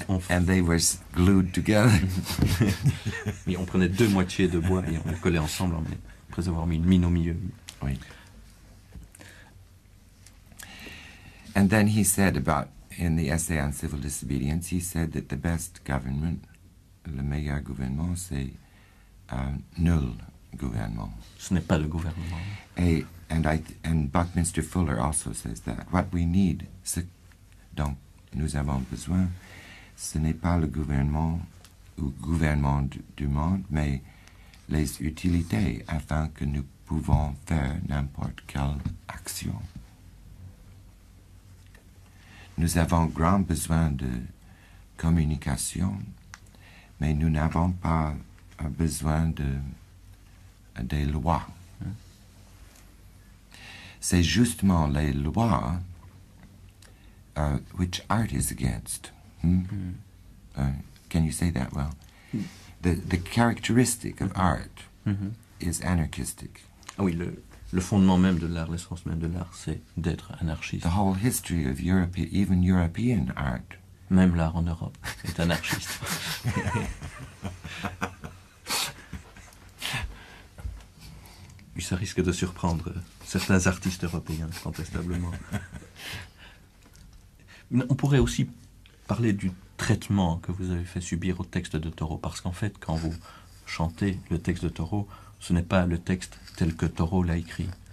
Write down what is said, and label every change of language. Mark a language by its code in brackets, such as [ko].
[en] And they were glued together. [fr] Et on prenait deux moitiés de bois et on les collait ensemble après avoir mis une mine au milieu. Oui. [en] And then he said about, in the essay on civil disobedience, he said that the best government, [fr] le meilleur gouvernement, c'est nul gouvernement. Ce n'est pas le gouvernement. Et [en] and Buckminster Fuller also says that. What we need, [fr] ce dont nous avons besoin, ce n'est pas le gouvernement ou gouvernement du monde, mais les utilités afin que nous pouvons faire n'importe quelle action. Nous avons grand besoin de communication, mais nous n'avons pas besoin des lois. C'est justement les lois [en] which art is against. Can you say that well? The characteristic of art is anarchistic. [fr] Ah oui, le fondement même de l'art, l'essence même de l'art, c'est d'être anarchiste. [en] The whole history of Europe, even European art. [fr] Même l'art en Europe est anarchiste. Oui, ça risque de surprendre certains artistes européens, incontestablement. On pourrait aussi parler du traitement que vous avez fait subir au texte de Thoreau, parce qu'en fait, quand vous chantez le texte de Thoreau, ce n'est pas le texte tel que Thoreau l'a écrit.